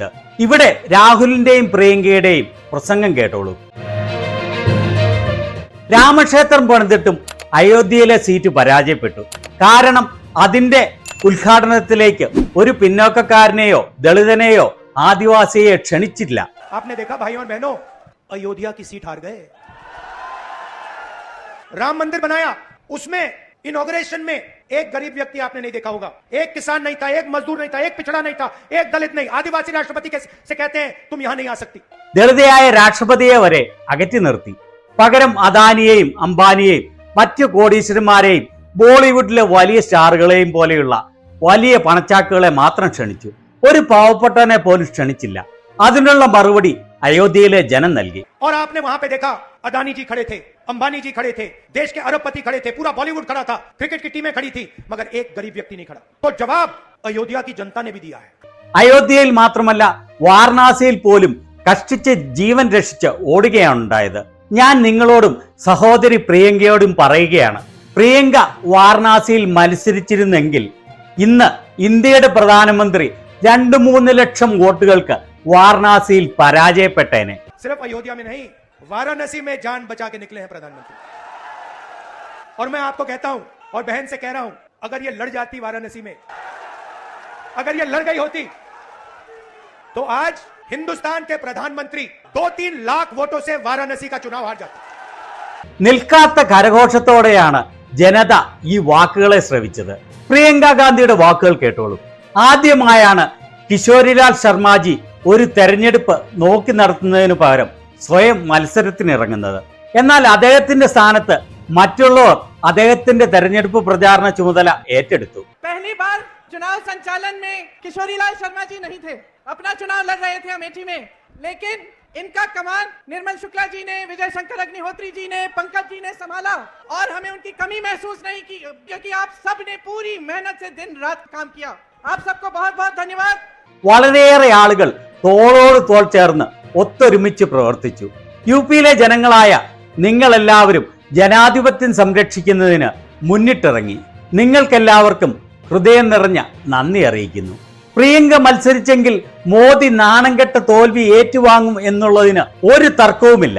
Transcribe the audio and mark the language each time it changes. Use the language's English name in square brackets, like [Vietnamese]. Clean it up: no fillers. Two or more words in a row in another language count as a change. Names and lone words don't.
[Malayalam] ഇവിടെ രാഹുലിന്റെയും പ്രിയങ്കയുടെയും പ്രസംഗം കേട്ടോളൂ. രാമക്ഷേത്രം പണിതിട്ടും അയോധ്യയിലെ സീറ്റ് പരാജയപ്പെട്ടു. കാരണം അതിന്റെ ഉദ്ഘാടനത്തിലേക്ക് ഒരു പിന്നോക്കക്കാരനെയോ ദളിതനെയോ ആദിവാസിയെ ക്ഷണിച്ചില്ല. [Hindi] आपने देखा भाइयों और बहनों, अयोध्या की सीट हार गए. राम मंदिर बनाया, उसमें इनॉग्रेशन में एक गरीब व्यक्ति आपने नहीं देखा होगा, एक किसान नहीं था, एक मजदूर नहीं था, एक पिछड़ा नहीं था, एक दलित नहीं, आदिवासी राष्ट्रपति से कहते हैं तुम यहां नहीं आ सकती. [Malayalam] ദളിതയായ രാഷ്ട്രപതിയെ വരെ അകറ്റി നിർത്തി. പകരം അദാനിയെയും അംബാനിയെയും മറ്റു കോടീശ്വരന്മാരെയും ബോളിവുഡിലെ വലിയ സ്റ്റാറുകളെയും പോലെയുള്ള വലിയ പണച്ചാക്കുകളെ മാത്രം ക്ഷണിച്ചു. ഒരു പാവപ്പെട്ടവനെ പോലും ക്ഷണിച്ചില്ല. അതിനുള്ള മറുപടി അയോധ്യയിലെ ജനം നൽകി. [Hindi] और आपने वहां पे देखा, अदानी जी खड़े थे, अंबानी जी खड़े थे, देश के अरबपति खड़े थे, पूरा बॉलीवुड खड़ा था, क्रिकेट की टीमें खड़ी थी, मगर एक गरीब व्यक्ति नहीं खड़ा. तो जवाब अयोध्या की जनता ने भी दिया है. [Malayalam] അയോധ്യയിൽ മാത്രമല്ല വാരണാസിയിൽ പോലും കഷ്ടിച്ച് ജീവൻ രക്ഷിച്ച് ഓടുകയാണ് ഉണ്ടായത്. ഞാൻ നിങ്ങളോടും സഹോദരി പ്രിയങ്കയോടും പറയുകയാണ്, പ്രിയങ്ക വാരണാസിയിൽ മത്സരിച്ചിരുന്നെങ്കിൽ ഇന്ന് ഇന്ത്യയുടെ പ്രധാനമന്ത്രി 2-3 ലക്ഷം വോട്ടുകൾക്ക് വാരണാസിയിൽ പരാജയപ്പെട്ടേനെ. [Hindi] सिर्फ अयोध्या में नहीं, वाराणसी में जान बचा के निकले हैं प्रधानमंत्री. और मैं आपको कहता हूं और बहन से कह रहा हूं, अगर ये लड़ जाती वाराणसी में, अगर ये लड़ गई होती तो आज हिंदुस्तान के प्रधानमंत्री 2-3 लाख वोटों से वाराणसी का चुनाव हार जाते. [Malayalam] നിൽക്കാത്ത കരഘോഷത്തോടെയാണ് ജനത ഈ വാക്കുകളെ ശ്രവിച്ചത്. പ്രിയങ്ക ഗാന്ധിയുടെ വാക്കുകൾ കേട്ടോളൂ. ആദ്യമായാണ് കിഷോരിലാൽ ശർമാജി ഒരു തെരഞ്ഞെടുപ്പ് നോക്കി നടത്തുന്നതിന് പകരം സ്വയം മത്സരത്തിനിറങ്ങുന്നത്. എന്നാൽ അദ്ദേഹത്തിന്റെ സ്ഥാനത്ത് മറ്റുള്ളവർ അദ്ദേഹത്തിന്റെ തെരഞ്ഞെടുപ്പ് പ്രചാരണ ചുമതല ഏറ്റെടുത്തു. [Hindi] पहली बार चुनाव संचालन में किशोरीलाल शर्मा जी नहीं थे, अपना चुनाव लड़ रहे थे अमेठी में, लेकिन इनका कमान निर्मल शुक्ला जी ने, विजय शंकर अग्निहोत्री जी ने, पंकज जी ने संभाला और हमें उनकी कमी महसूस नहीं की, क्योंकि आप सब ने पूरी मेहनत से दिन रात काम किया. आप सबको बहुत बहुत धन्यवाद. [Malayalam] വളരെയേറെ ആളുകൾ തോളോട് തോൾ ചേർന്ന് ഒത്തൊരുമിച്ച് പ്രവർത്തിച്ചു. UP-യിലെ ജനങ്ങളായ നിങ്ങളെല്ലാവരും ജനാധിപത്യം സംരക്ഷിക്കുന്നതിന് മുന്നിട്ടിറങ്ങി. നിങ്ങൾക്കെല്ലാവർക്കും ഹൃദയം നിറഞ്ഞ നന്ദി അറിയിക്കുന്നു. പ്രിയങ്ക മത്സരിച്ചെങ്കിൽ മോദി നാണം കെട്ട തോൽവി ഏറ്റുവാങ്ങും എന്നുള്ളതിന് ഒരു തർക്കവുമില്ല.